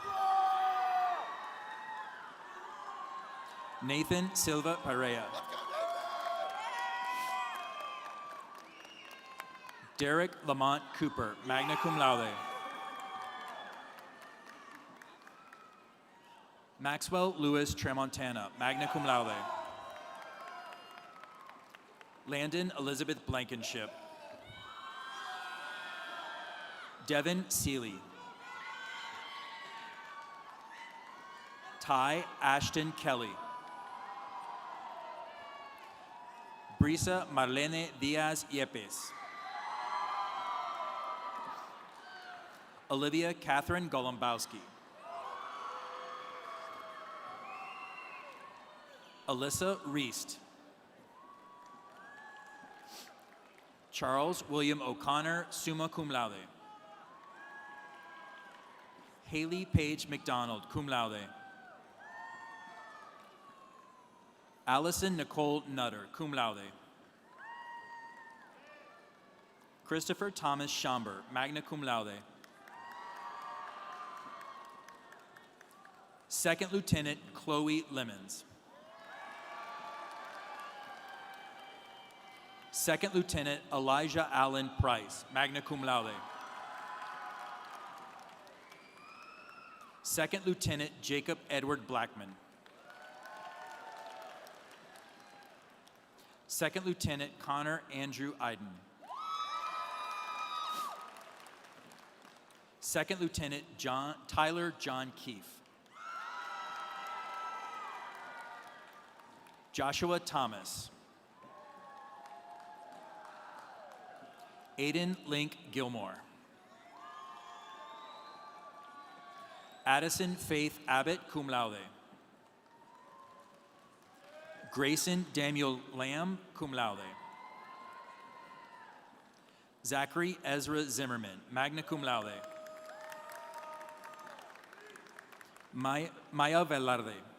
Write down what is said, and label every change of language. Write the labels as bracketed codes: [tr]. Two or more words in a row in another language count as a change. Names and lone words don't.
[en] Nathan Silva Perea. Derek Lamont Cooper, [la] magna cum laude. [en] Maxwell Lewis Tramontana, [la] magna cum laude. [en] Landon Elizabeth Blankenship. Devin Seeley. Ty Ashton Kelly. Brisa Marlene Diaz Yepes. Olivia Catherine Golombowski. Alyssa Reist. Charles William O'Connor, [la] summa cum laude. [en] Haley Paige McDonald, [la] cum laude. [en] Allison Nicole Nutter, [la] cum laude. [en] Christopher Thomas Schomber, [la] magna cum laude. [en] Second Lieutenant Chloe Lemons. Second Lieutenant Elijah Allen Price, [la] magna cum laude. [en] Second Lieutenant Jacob Edward Blackman. Second Lieutenant Connor Andrew Iden. Second Lieutenant Tyler John Keefe. Joshua Thomas. Aiden Link Gilmore. Addison Faith Abbott, [la] cum laude. [en] Grayson Daniel Lamb, [la] cum laude. [en] Zachary Ezra Zimmerman, [la] magna cum laude. [en] Maya Velarde.